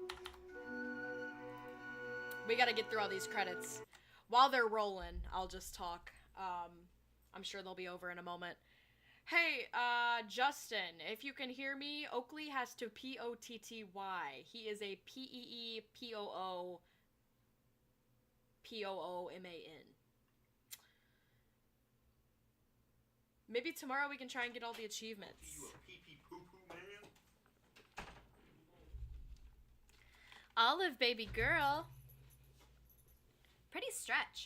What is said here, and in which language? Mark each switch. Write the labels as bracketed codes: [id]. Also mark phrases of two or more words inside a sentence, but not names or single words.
[en] We gotta get through all these credits. While they're rolling, I'll just talk. I'm sure they'll be over in a moment. Hey, Justin, if you can hear me, Oakley has to P-O-T-T-Y. He is a P-E-E-P-O-O-P-O-O-M-A-N. Maybe tomorrow we can try and get all the achievements. You a pee-pee poo-poo man? Olive, baby girl. Nice stretch.